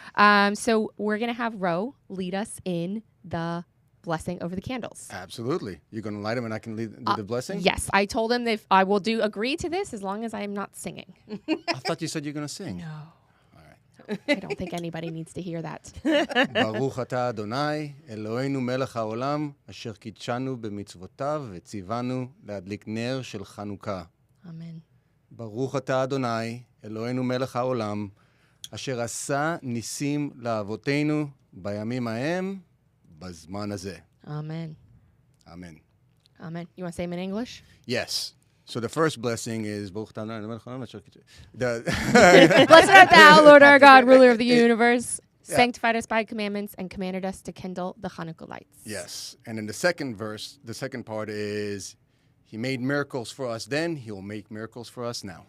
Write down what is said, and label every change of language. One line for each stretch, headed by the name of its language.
English: So we're going to have Ro lead us in the blessing over the candles. Absolutely. You're going to light them and I can do the blessing? Yes, I told him that I will agree to this as long as I am not singing. I thought you said you're going to sing. No. I don't think anybody needs to hear that.
Hebrew: ברוך אתה אדוני, אלוהינו מלך העולם, אשר קידשנו במצוותיו וציוונו להדליק נר של חנוכה. אמן. ברוך אתה אדוני, אלוהינו מלך העולם, אשר עשה ניסים לאבותינו בימים ההם, בזמן הזה.
English: Amen. Amen. Amen. You want to say them in English? Yes. So the first blessing is Blessed art thou, Lord our God, ruler of the universe, sanctified us by commandments and commanded us to kindle the Hanukkah lights. Yes. And in the second verse, the second part is, he made miracles for us then, he will make miracles for us now.